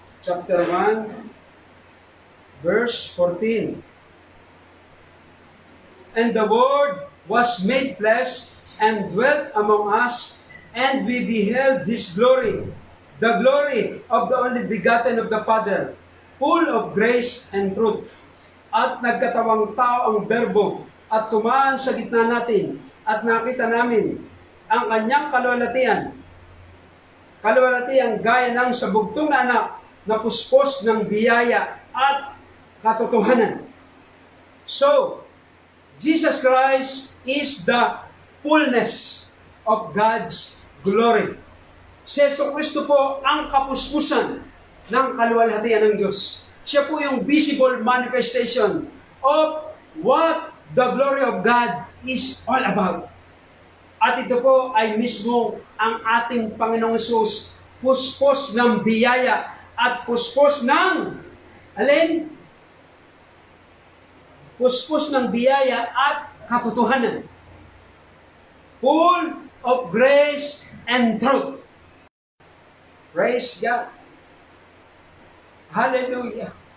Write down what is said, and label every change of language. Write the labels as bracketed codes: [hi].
[en] Chapter 1 verse 14. And the Word was made flesh and dwelt among us, and we beheld His glory, the glory of the only begotten of the Father, full of grace and truth. [tl] At nagkatawang tao ang Berbo, at tumaan sa gitna natin, at nakita namin ang kanyang kaluwalhatian. Kaluwalhatian gaya ng sabugtong na anak na puspos ng biyaya at katotohanan. [en] So, Jesus Christ is the fullness of God's glory. [tl] Si Jesucristo po ang kapuspusan ng kaluwalhatian ng Diyos. Siya po yung [en] visible manifestation of what the glory of God is all about. [tl] At ito po ay mismo ang ating Panginoong Hesus, puspos ng biyaya at puspos ng, alin? Puspos ng biyaya at katotohanan. [en] Full of grace and truth. Praise God. Hallelujah.